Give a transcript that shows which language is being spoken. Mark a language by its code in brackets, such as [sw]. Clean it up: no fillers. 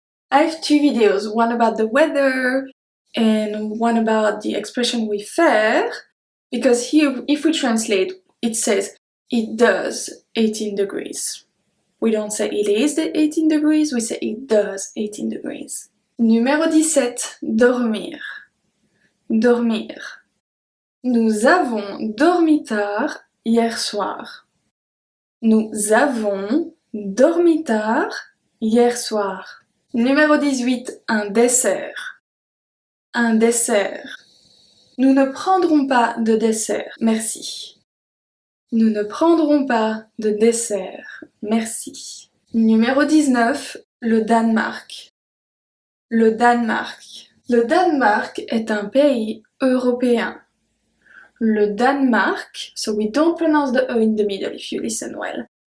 [en] I have two videos, one about the weather and one about the expression we faire, because here, if we translate, it says it does 18 degrees. We don't say it is the 18 degrees, we say it does 18 degrees. [fr] Numéro 17, dormir. Dormir. Nous avons dormi tard hier soir. Nous avons dormi tard hier soir. Numéro 18, un dessert. Un dessert. Nous ne prendrons pas de dessert, merci. Nous ne prendrons pas de dessert, merci. Numéro 19, le Danemark. Le Danemark. Le Danemark est un pays européen. [en] Le Danemark, so we don't pronounce the E in the middle if you listen well.